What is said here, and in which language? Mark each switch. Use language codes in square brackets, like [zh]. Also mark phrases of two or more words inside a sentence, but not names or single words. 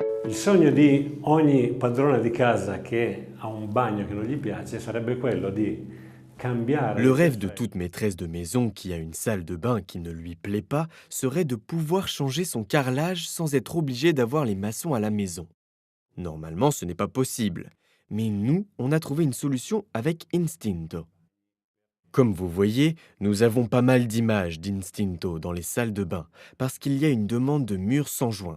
[it] Il sogno di ogni padrone di casa che ha un bagno che non gli piace sarebbe quello di cambiare [fr] Le [it] il [fr] rêve de caffè. toute maîtresse de maison qui a une salle de bain qui ne lui plaît pas serait de pouvoir changer son carrelage sans être obligé d'avoir les maçons à la maison. Normalement, ce n'est pas possible. Mais nous, on a trouvé une solution avec Instinto. Comme vous voyez, nous avons pas mal d'images d'Instinto dans les salles de bain parce qu'il y a une demande de murs sans joint.